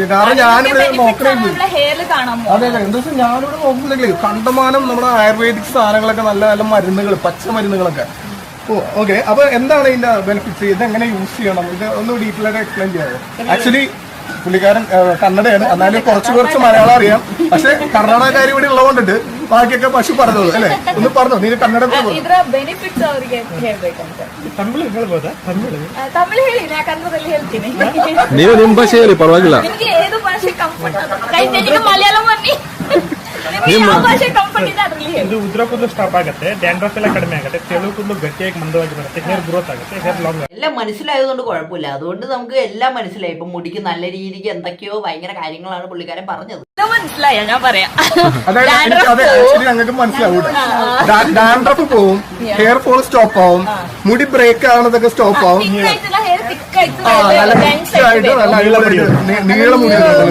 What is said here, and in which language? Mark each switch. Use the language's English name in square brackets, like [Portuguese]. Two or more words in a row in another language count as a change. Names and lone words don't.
[Malayalam] കാരണം ഞാനിവിടെ നോക്കണേ, അതെ എന്താ വെച്ചാൽ ഞാനിവിടെ നോക്കുന്നില്ലേ, കണ്ടമാനം നമ്മുടെ ആയുർവേദിക് സാധനങ്ങളൊക്കെ, നല്ല നല്ല മരുന്നുകൾ, പച്ചമരുന്നുകളൊക്കെ. ഓക്കെ, അപ്പൊ എന്താണ് ഇതിന്റെ ബെനിഫിറ്റ്സ്, ഇതെങ്ങനെ യൂസ് ചെയ്യണം, ഇത് ഒന്ന് ഡീറ്റെയിൽ ആയിട്ട് എക്സ്പ്ലെയിൻ ചെയ്യാമോ? ആക്ച്വലി പുള്ളിക്കാരൻ കന്നഡയാണ്, എന്നാലും കുറച്ച് മലയാളം അറിയാം. പക്ഷെ കർണാടകക്കാർ ഇവിടെ ഉള്ളതുകൊണ്ടിട്ട് ബാക്കിയൊക്കെ പശു പറഞ്ഞോളൂ അല്ലെ, ഒന്ന് പറഞ്ഞോ, നീ കന്നഡ [Kannada] ನೀವು ನಿಮ್ಮ ಭಾಷೆ ಹೇಳಿ ಪರವಾಗಿಲ್ಲ. ಇದು ಉದ್ರ ಕೂದಲು ಸ್ಟಾಪ್ ಆಗುತ್ತೆ, ಡ್ಯಾಂಡ್ರಫ್ ಎಲ್ಲ ಕಡಿಮೆ ಆಗುತ್ತೆ, ತೆಳು ಕೂದಲು ಗಟ್ಟಿಯಾಗಿ ಮಂದವಾಗಿ ಬರುತ್ತೆ, [English] hair growth [Kannada] ಆಗುತ್ತೆ, [English] hair long. [Malayalam] എല്ലാം മനസ്സിലായതുകൊണ്ട് കുഴപ്പമില്ല. അതുകൊണ്ട് നമുക്ക് എല്ലാം മനസ്സിലായി. ഇപ്പൊ മുടിക്ക് നല്ല രീതിക്ക് എന്തൊക്കെയോ ഭയങ്കര കാര്യങ്ങളാണ് പുള്ളിക്കാരൻ പറഞ്ഞത്. മനസ്സിലായോ? ഞാൻ പറയാം, ഞങ്ങൾക്ക് മനസ്സിലാവൂല. ഡാൻഡ്രഫ് പോവും, [English] hair fall stop [Malayalam] ആവും, മുടി ബ്രേക്ക് ആവുന്നതൊക്കെ സ്റ്റോപ്പ് ആവും, നീളം മുടി.